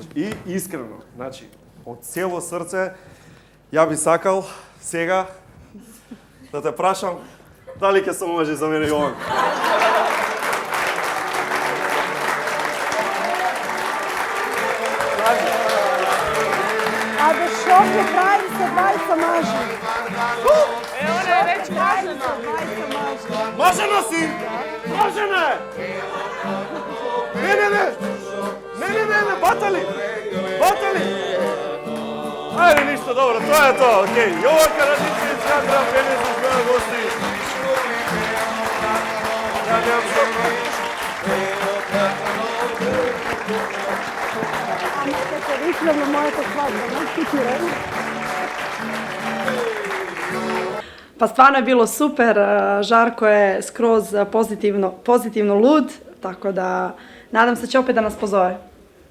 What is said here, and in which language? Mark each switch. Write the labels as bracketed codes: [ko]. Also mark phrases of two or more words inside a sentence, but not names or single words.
[mk] И искрено, значи, од цело срце, ја би сакал сега да те прашам дали ќе се може за мене Јован. А да шоке правим се двајца мажи. [hr] Ona je već kažena. [mk] Мажена си! Мажена е! Не, батали! Батали! Ајде, ништо, добро, тоа е тоа, окей. Јован Карадичевиќ, Андреа Пенес, моја гости. Ја немам што. Ама како викнем на мојата свадба, не? [hr] Pa stvarno je bilo super, Žarko je skroz pozitivno lud, tako da nadam se će opet da nas pozove.